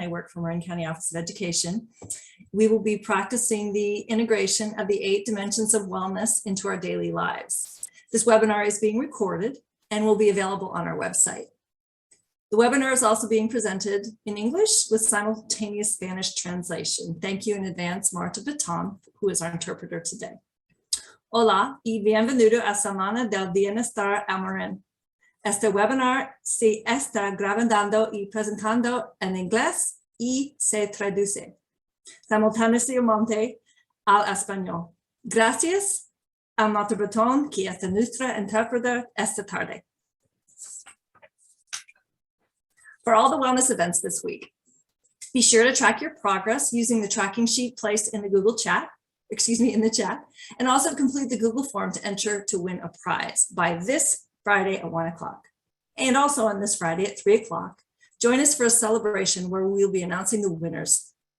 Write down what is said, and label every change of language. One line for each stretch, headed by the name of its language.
English: I work for Marin County Office of Education. We will be practicing the integration of the 8 dimensions of wellness into our daily lives. This webinar is being recorded and will be available on our website. The webinar is also being presented in English with simultaneous Spanish translation. Thank you in advance, Marta Baton, who is our interpreter today.
Spanish: Hola y bienvenido a Semana del Bienestar a Marin. Este webinar se está grabando y presentando en inglés y se traduce simultáneamente al español. Gracias a Marta Baton, que es nuestra interpreter esta tarde.
English: For all the wellness events this week, be sure to track your progress using the tracking sheet placed in the in the chat, and also complete the Google form to enter to win a prize by this Friday at 1 o'clock. And also on this Friday at 3 o'clock, join us for a celebration where we'll be announcing the winners.